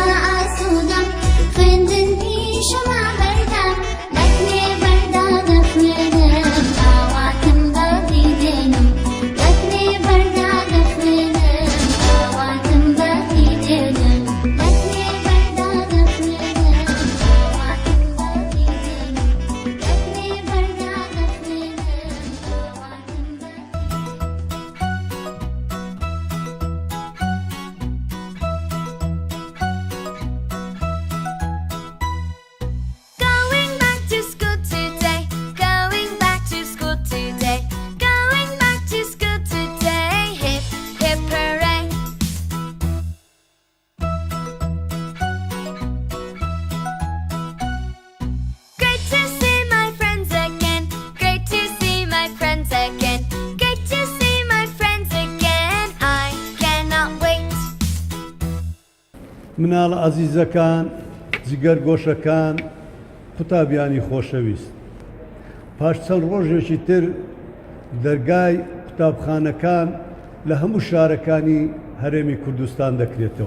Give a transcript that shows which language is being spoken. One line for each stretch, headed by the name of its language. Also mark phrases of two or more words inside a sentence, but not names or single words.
Central Kurdish: ئاسوودەم خوێندن پیشەما هەردەم لەکرێ بەردا دەخوێنم ئاواتم بەدی دێنم لەکرێ بەردا دەخوێنم ئاواتم بەدی دێنم لەکرێ بەردا دەخوێنم ئاواتم بەدی دێنم لەکرێ بەردا دەخوێنم ئاواتم بەدی
English: Going back to school today, going back to school today, going back to school today, hip, hip hooray. Great to see my friends again, great to see my friends again, great to see my friends again, I cannot wait.
Central Kurdish: مناڵە عەزیزەکان، جگەرگۆشەکان، قوتابیانی خۆشەویست، پاش چەند ڕۆژێکی تر دەرگای قوتابخانەکان لە هەموو شارەکانی هەرێمی کوردستان دەکرێتەوە.